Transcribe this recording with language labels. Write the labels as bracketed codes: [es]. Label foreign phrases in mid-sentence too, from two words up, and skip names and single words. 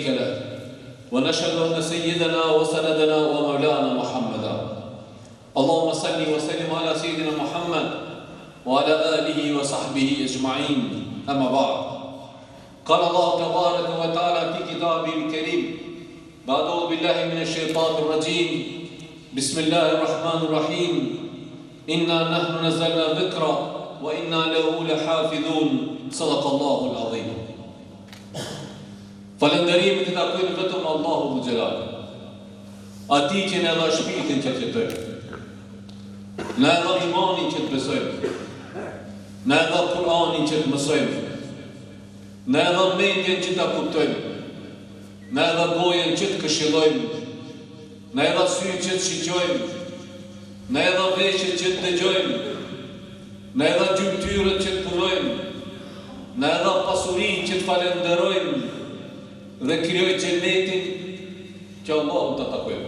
[ar] له ونشهد أن سيدنا وسندنا ومولانا محمدا اللهم صل وسلم على سيدنا محمد وعلى آله وصحبه أجمعين أما بعد قال الله تبارك وتعالى في كتابه الكريم بعد أعوذ بالله من الشيطان الرجيم بسم الله الرحمن الرحيم إنا نحن نزلنا ذكرا وإنا له لحافظون صدق الله العظيم. [sq] Falënderimet i takojnë vetëm Allahu [ar] ذو الجلال. [sq] Atij që na dha shpirtin që të jetojmë. Na dha imanin që të besojmë. Na dha Kur'anin që të mësojmë. në edhe mendjen që ta kuptojmë, në edhe gojen që të këshillojmë, në edhe syrin që të shiqojmë, në edhe veshjet që të dëgjojmë, në edhe gjymtyrët që të punojmë, në edhe pasurinë që të falenderojmë dhe krijoj xhenetin që Allahu ta takojmë.